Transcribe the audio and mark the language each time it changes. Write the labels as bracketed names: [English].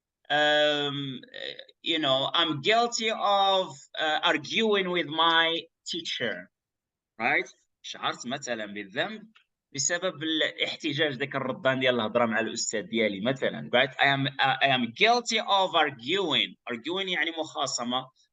[English] I'm guilty of arguing with my teacher. right. [Arabic] شعرت مثلا بالذنب بسبب الاحتجاج ذاك الردان ديال الهضره مع الاستاذ ديالي مثلا. [English] right. I am guilty of arguing [Arabic] يعني مخاصمه.